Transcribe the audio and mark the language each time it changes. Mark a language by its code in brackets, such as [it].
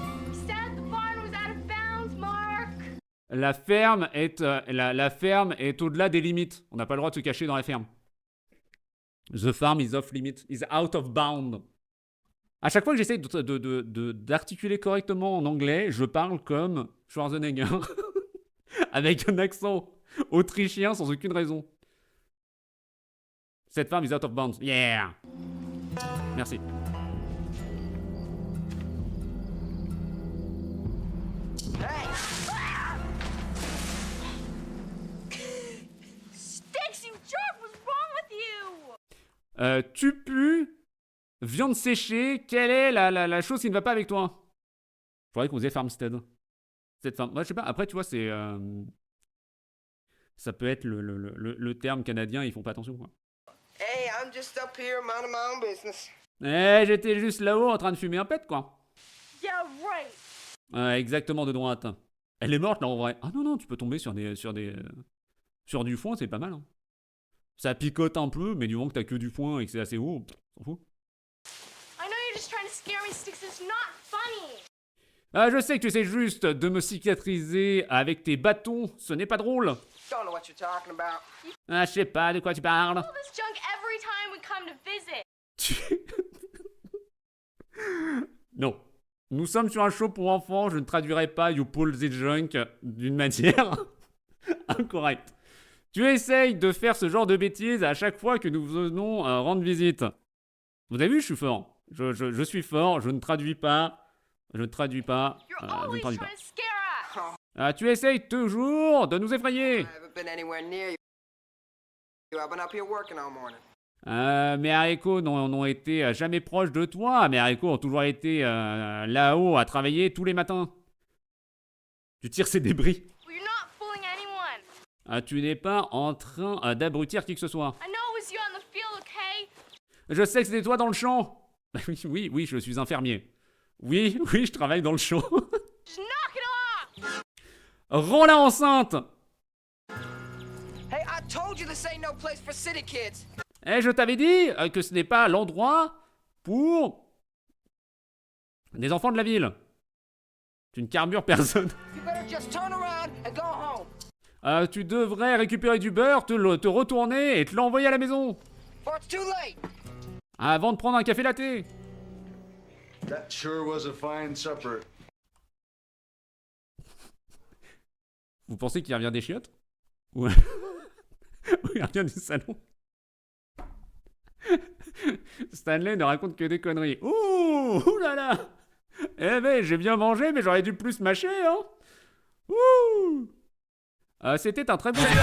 [en] He said the barn was out of bounds, Mark. [fr] La ferme est, la ferme est au-delà des limites. On n'a pas le droit de se cacher dans la ferme. [en] The farm is off limit. Is out of bound. [fr] À chaque fois que j'essaie d'articuler correctement en anglais, je parle comme Schwarzenegger. Avec un accent autrichien sans aucune raison. [en] Cette farm is out of bounds. [fr] Yeah! Merci. Tu pues, viande séchée, quelle est la chose qui ne va pas avec toi? Faudrait qu'on faisait Farmstead. Cette farm... Moi, je sais pas, après, tu vois, c'est... Ça peut être le terme canadien, ils font pas attention, quoi. [en] Hey, I'm just up here minding my own business. [fr] J'étais juste là-haut en train de fumer un pet, quoi. [en] Yeah, right. [fr] Exactement de droite. Elle est morte, là, en vrai. Ah non, non, tu peux tomber sur du foin, c'est pas mal, hein. Ça picote un peu, mais du moment que t'as que du foin et que c'est assez haut, s'en fout. [en] I know you're just trying to scare me, Sticks. It's not funny. [fr] Je sais que tu essaies juste de me cicatriser avec tes bâtons, ce n'est pas drôle. [en] Don't know what you're talking about. [fr] Je sais pas de quoi tu parles. [en] All this junk every time we come to visit. [fr] Non. Nous sommes sur un show pour enfants, je ne traduirai pas [en] You Pull the Junk [fr] d'une manière incorrecte. Tu essayes de faire ce genre de bêtises à chaque fois que nous venons rendre visite. Vous avez vu, je suis fort. Je suis fort, je ne traduis pas. Je ne traduis pas. [en] You're [fr] Je ne [en] always [fr] traduis [en] trying [fr] pas. [en] to scare us. [fr] Tu essayes toujours de nous effrayer. [en] I haven't been anywhere near you. I've been up here working all morning. [fr] Mes haricots n'ont été jamais proches de toi. Mes haricots ont toujours été là-haut à travailler tous les matins. Tu tires ces débris. [en] Well, you're not fooling anyone. [fr] Tu n'es pas en train d'abrutir qui que ce soit. [en] I know it was you on the field, okay? [fr] Je sais que c'était toi dans le champ. Oui, je suis un fermier. Oui, je travaille dans le champ. [en] Just knock it off. [fr] Rends-la enceinte. [en] Hey, I told you this ain't no place for city kids. [fr] Je t'avais dit que ce n'est pas l'endroit pour des enfants de la ville. Tu ne carbures personne. [en] You better just turn around and go home. [fr] Tu devrais récupérer du beurre, te retourner et te l'envoyer à la maison. [en] Or it's too late. [fr] Avant de prendre un café latte. [en] That sure was a fine supper. [fr] Vous pensez qu'il revient des chiottes? Ou il revient du salon? Stanley ne raconte que des conneries. Ouh là là. Eh ben, j'ai bien mangé, mais j'aurais dû plus mâcher, hein. Ouh. C'était un très bon...